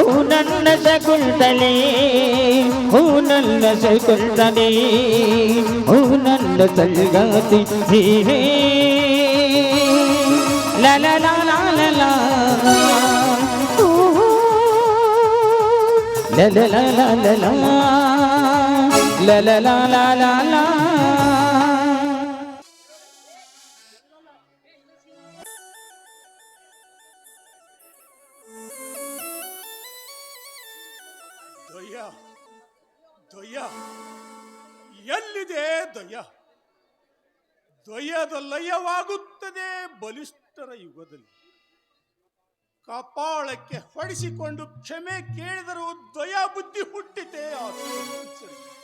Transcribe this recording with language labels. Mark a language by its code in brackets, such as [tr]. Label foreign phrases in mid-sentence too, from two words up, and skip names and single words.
[kn] ನನ್ನ ಶಕುಂತಲೆ ಓ ನನ್ನ ಶಕುಂತಲೆ ಓ ನನ್ನ ಸಂಗಾತಿ ಹೇ ಲ ಲ ಲ ಲ ಲ ಲ ಲ ಲ ಲ ಲ ಲ ಲ ಲ ಲ ಲ ಲ ಲ ದಯ್ಯ ದಯ್ಯ ಎಲ್ಲಿದೆ ದಯ್ಯ ದ್ವಯದ ಲಯವಾಗುತ್ತದೆ ಬಲಿಷ್ಠರ ಯುಗದಲ್ಲಿ ಕಪಾಳಕ್ಕೆ ಹೊಡಿಸಿಕೊಂಡು ಕ್ಷಮೆ ಕೇಳಿದರೂ ದ್ವಯ ಬುದ್ಧಿ ಹುಟ್ಟಿತೆ ಆ ಸಂವತ್ಸರಿ.